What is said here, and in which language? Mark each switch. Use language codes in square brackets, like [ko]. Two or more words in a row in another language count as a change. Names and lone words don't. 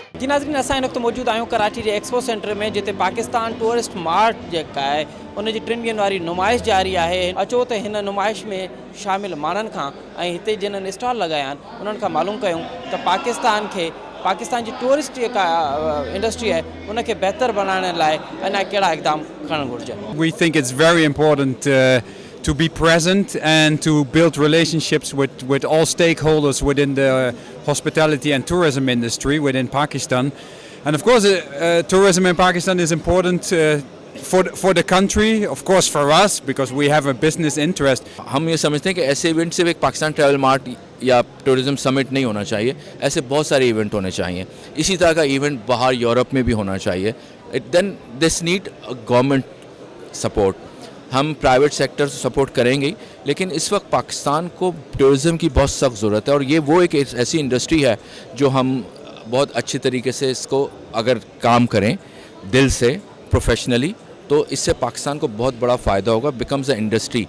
[sd] नाज़रीन असां हिन वक़्तु मौजूद आहियूं कराची जे एक्सपो सेंटर में, जिते पाकिस्तान टूरिस्ट मार्ट जेका आहे उन जी 3 ॾींहंनि वारी नुमाइश जारी आहे। अचो त हिन नुमाइश में शामिल माण्हुनि खां ऐं हिते जिन्हनि स्टॉल लगाया आहिनि उन्हनि खां मालूम कयूं त पाकिस्तान जी टूरिस्ट जेका इंडस्ट्री आहे उनखे बहितर बनाइण लाइ अञा कहिड़ा इक़दाम खणण घुरिजनि। [en] We think it's very important to be present and to build relationships with all stakeholders within the hospitality and tourism industry within Pakistan. And of course, tourism in Pakistan is important for the country, of course for us, because we have a business interest. [ur] ہم یہ سمجھتے ہیں کہ ایسے ایونٹ صرف ایک پاکستان ٹریول مارٹ یا [en] tourism summit [ur] نہیں ہونا چاہیے، ایسے بہت سارے ایونٹ ہونے چاہیے. اسی طرح کا ایونٹ باہر یورپ میں بھی ہونا چاہیے. [en] then this need government support. [ur] ہم [en] private sector [ur] سے سپورٹ کریں گے، لیکن اس وقت پاکستان کو ٹورزم کی بہت سخت ضرورت ہے اور یہ وہ ایک ایسی انڈسٹری ہے جو ہم بہت اچھی طریقے سے اس کو اگر کام کریں دل سے پروفیشنلی، تو اس سے پاکستان کو بہت بڑا فائدہ ہوگا, [en] becomes a industry.